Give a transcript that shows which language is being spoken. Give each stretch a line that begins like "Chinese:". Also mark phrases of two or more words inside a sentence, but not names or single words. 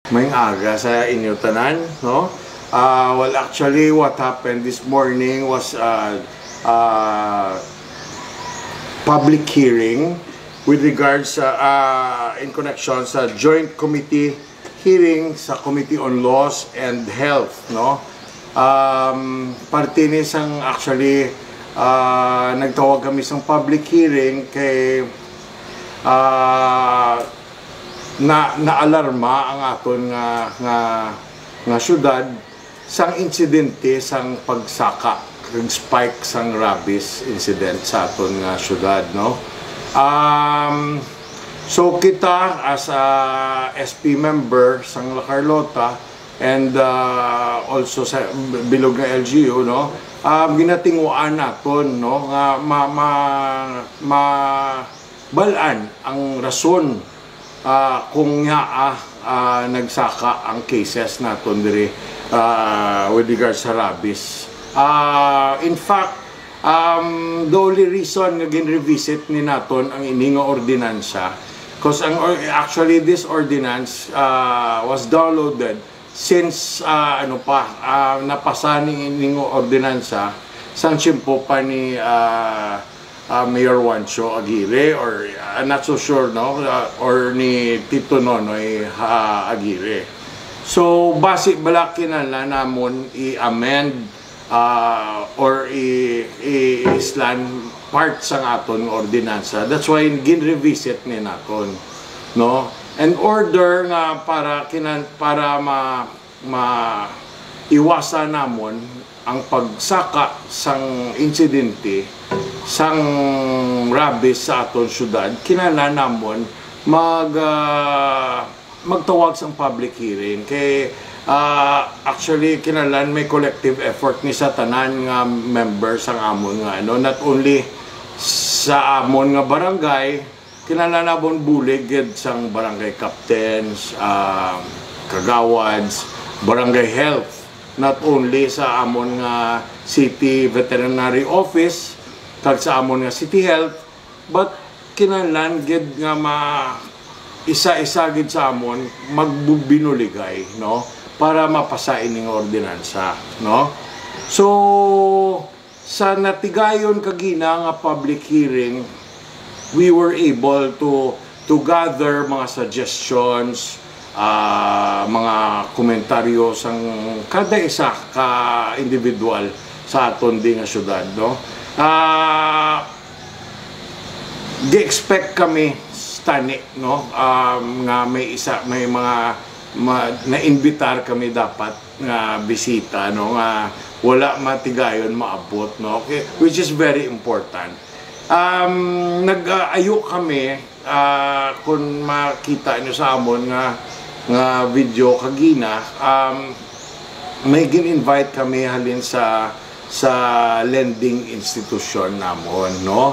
Hiligaynon: May aga sa inyo tanan, no?
English: Well, actually, what happened this morning was public hearing with regards in connection sa joint committee hearing sa Committee on Laws and Health, no?
Hiligaynon: Parte nisang actually nagtawag kami sa
English: public hearing
Hiligaynon: kay na-alarma ang aton nga syudad sang insidente sang pagsaka ng spike sang
English: rabies incident
Hiligaynon: sa aton nga syudad, no? So kita
English: as a SP member
Hiligaynon: sang La Carlota
English: and also
Hiligaynon: sa bilog na LGU, no, ginatinguan naton, no, nga balaan ang rason kung nga nagsaka ang cases naton diri
English: with regards
Hiligaynon: sa rabies.
English: In fact, the only reason
Hiligaynon: nga gin-revisit ni naton ang ini nga ordinansa,
English: because actually this ordinance was downloaded since
Hiligaynon: napasa ni ini nga ordinansa sang tiyempo pa ni
English: Mayor Juancho Aguirre, or I'm not so sure, no, or ni Tito Nonoy Aguirre.
Hiligaynon: So base bala kinahanglan namon i-amend or i-islan part sang aton ordinansa.
English: That's why
Hiligaynon: gin-revisit ni naton, no, and order nga para iwasan namon ang pagsaka sang insidente sang rabies sa aton syudad. Kinahanglan namon magtawag sang
English: public hearing
Hiligaynon: kay actually kinahanglan may
English: collective effort
Hiligaynon: ni sa tanan nga members sang amon nga
English: not only
Hiligaynon: sa amon nga barangay, kinahanglan namon bulig sang barangay captains, kagawads, barangay health,
English: not only
Hiligaynon: sa amon nga
English: city veterinary office
Hiligaynon: kag sa amon nga
English: city health,
Hiligaynon: but kinahanglan gid nga isa-isa gid sa amon magbinuligay, no, para mapasa ining ordinansa, no. So sa natigayon kagina nga
English: public hearing, we were able to gather
Hiligaynon: mga suggestions, mga komentaryo sang kada isa ka individual sa aton di nga syudad, no. Gi-expect kami tani, no, nga may mga na-invitar kami dapat nga bisita, no, nga wala matigayon maabot, no,
English: okay, which is very important.
Hiligaynon: Nag-ayo kami kung makita nyo sa amon nga video kagina, may gin-invite kami halin sa lending institution namon, no.